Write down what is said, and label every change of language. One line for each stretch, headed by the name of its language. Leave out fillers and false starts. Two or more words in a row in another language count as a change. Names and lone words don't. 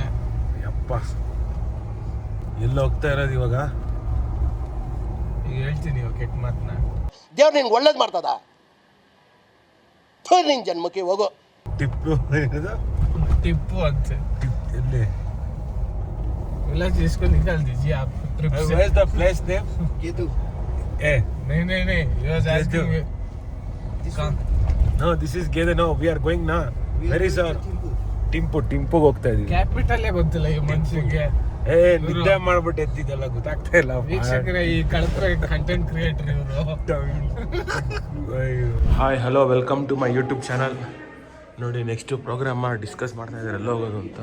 Kannada: ಯಪ್ಪ ಎಲ್ಲ ಹೋಗ್ತಾ ಇರೋದು ಇವಾಗ. ಈಗ ಹೇಳ್ತೀನಿ ಇವಾಗ ಕೆಟ್ಟ ಮಾತನ್ನ. ದೇವ್ರು ನಿನ್ಗೆ ಒಳ್ಳೇದು ಮಾಡ್ತದ, ನಿನ್ ಜನ್ಮಕ್ಕೆ ಹೋಗೋ. ಟಿಪ್ಪು ಟಿಪ್ಪು ಅಂತ ಎಲ್ಲಿ?
Hindi: ಎಲ್ಲ जिसको निकाल दीजिए आप ट्रिप से.
English: Where's the place name?
Kannada: ಇದು
English: नहीं he was asking me. No, this is Gede. No, we are going now. Where is our
Kannada: ಟಿಂಪುಗೆ ಹೋಗ್ತಾ ಇದೀವಿ. ಕ್ಯಾಪಿಟಲ್ಲೇ ಗೊತ್ತಿಲ್ಲ ಈ ಮನುಷ್ಯಗೆ. ನಿದ್ದೆ ಮಾಡ್ಬಿಟ್ಟು ಎದ್ದಿದ್ದೆಲ್ಲ ಗೊತ್ತಾಗ್ತಾ ಇಲ್ಲ. ವೀಕ್ಷಕರೇ, ಈ ಕಳತ್ರ
English: content creator
Kannada: ಇವರು.
English: hi hello welcome to my YouTube channel.
Kannada: ನೋಡಿ
English: next program discuss
Kannada: ಮಾಡ್ತಾ ಇದ್ದಾರೆ ಎಲ್ಲ ಹೋಗೋದು ಅಂತ.